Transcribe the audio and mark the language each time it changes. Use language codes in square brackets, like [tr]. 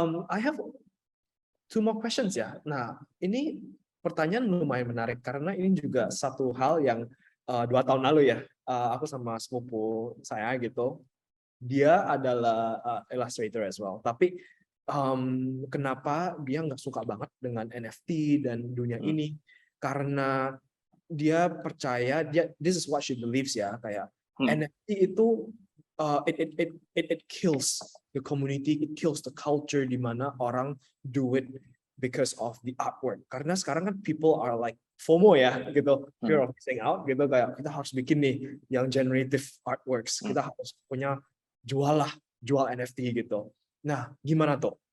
[en] I have 2 more questions ya. [id] Nah, ini pertanyaan lumayan menarik karena ini juga satu hal yang 2 tahun lalu ya, aku sama sepupu saya gitu, dia adalah illustrator as well. Tapi kenapa dia nggak suka banget dengan NFT dan dunia ini? Karena dia percaya [en] this is what she believes [id] ya, kayak NFT itu [en] it kills the community, it kills the culture [id] di mana orang [en] do it because of the artwork. [id] Karena sekarang kan [en] people are like FOMO [id] ya gitu, [en] fear of missing out [id] gitu, kayak kita harus bikin nih yang generative artworks, kita harus punya jual NFT gitu. Nah, gimana tuh?